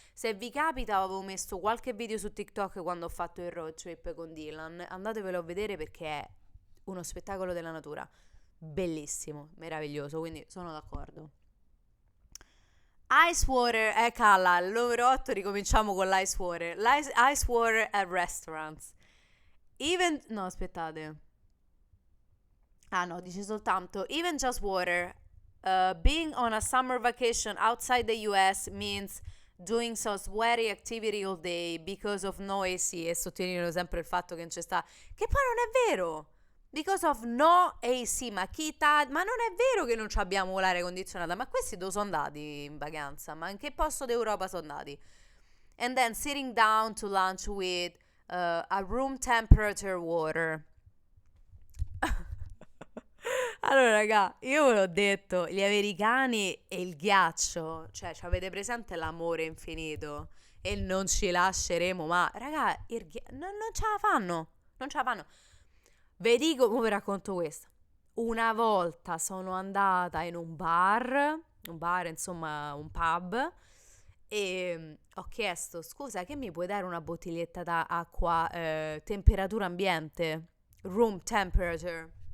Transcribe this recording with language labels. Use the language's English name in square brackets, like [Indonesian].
[Italian] Se vi capita, avevo messo qualche video su TikTok quando ho fatto il road trip con Dylan, andatevelo a vedere perché è uno spettacolo della natura, bellissimo, meraviglioso, quindi sono d'accordo. Ice water, calla, il numero 8, ricominciamo con l'ice water. [English] Ice water at restaurants. [Italian] No, aspettate. Ah no, dice soltanto [English] even just water being on a summer vacation outside the US means doing some sweaty activity all day because of no AC, [Italian] e sottolineano sempre il fatto che non c'è sta, che poi non è vero. [English] Because of no AC, [Italian] ma ma non è vero che non ci abbiamo l'aria condizionata, ma questi dove sono andati in vacanza? Ma in che posto d'Europa sono andati? [English] And then sitting down to lunch with a room temperature water. [Italian] Allora, raga, io ve l'ho detto, gli americani e il ghiaccio, cioè, ci avete presente l'amore infinito e non ci lasceremo, ma, raga, non ce la fanno, non ce la fanno. Vi dico come racconto questo. Una volta sono andata in un bar, insomma, un pub, e ho chiesto, scusa, che mi puoi dare una bottiglietta d'acqua, temperatura ambiente, room temperature?